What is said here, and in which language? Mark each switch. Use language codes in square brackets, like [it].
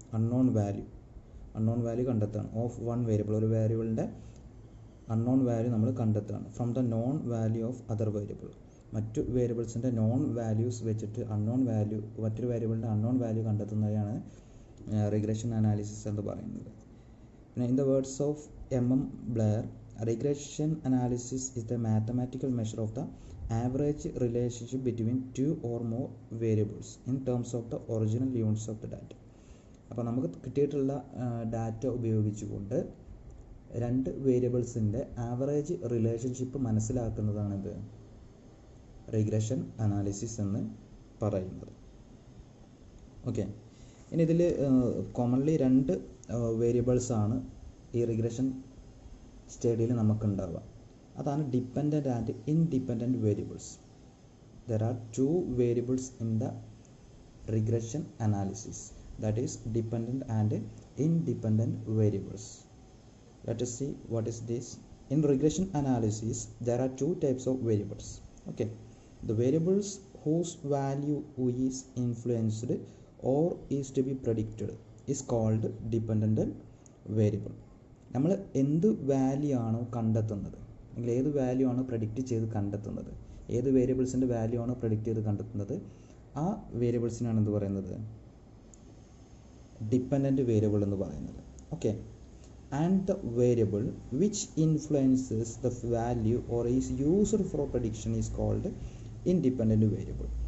[ml] Unknown value കണ്ടെത്തുകയാണ് of one variable, ഒരു വേരിയബിളിൻ്റെ unknown value നമ്മൾ കണ്ടെത്തുകയാണ്. [en] from the known value of other variable, [ml] മറ്റു വേരിയബിൾസിൻ്റെ നോൺ വാല്യൂസ് വെച്ചിട്ട് മറ്റൊരു വേരിയബിളിൻ്റെ അൺനോൺ വാല്യൂ കണ്ടെത്തുന്നതാണ് റിഗ്രഷൻ അനാലിസിസ് എന്ന് പറയുന്നത്. [en] പിന്നെ in the words of M.M. Blair, regression analysis is the mathematical measure of the average relationship between 2 or more variables in terms of the original units of the data. [ml] അപ്പോൾ നമുക്ക് കിട്ടിയിട്ടുള്ള data ഉപയോഗിച്ചുകൊണ്ട് 2 വേരിയബിൾസിൻ്റെ average relationship മനസ്സിലാക്കുന്നതാണിത് regression analysis എന്ന് പറയുന്നത്. Okay, ഇനി ഇതിൽ commonly 2 വേരിയബിൾസാണ് ഈ regression സ്റ്റഡിയിൽ നമുക്കുണ്ടാവുക. [en] അതാണ് dependent and independent variables. There are 2 variables in the regression analysis, that is dependent and independent variables. Let us see what is this. In regression analysis there are 2 types of variables. Okay, the variables whose value is influenced or is to be predicted is called dependent variable. [ml] നമ്മൾ എന്ത് value ആണോ കണ്ടെത്തുന്നത്, അല്ലെങ്കിൽ ഏത് value ആണോ predict ചെയ്ത് കണ്ടെത്തുന്നത്, ഏത് വേരിയബിൾസിൻ്റെ വാല്യൂ ആണോ പ്രഡിക്റ്റ് ചെയ്ത് കണ്ടെത്തുന്നത്, ആ വേരിയബിൾസിനാണ് എന്ത് പറയുന്നത്, ഡിപ്പെൻഡൻറ്റ് വേരിയബിൾ എന്ന് പറയുന്നത്. [en] Okay, and the variable which influences the value or is used for prediction is called independent variable.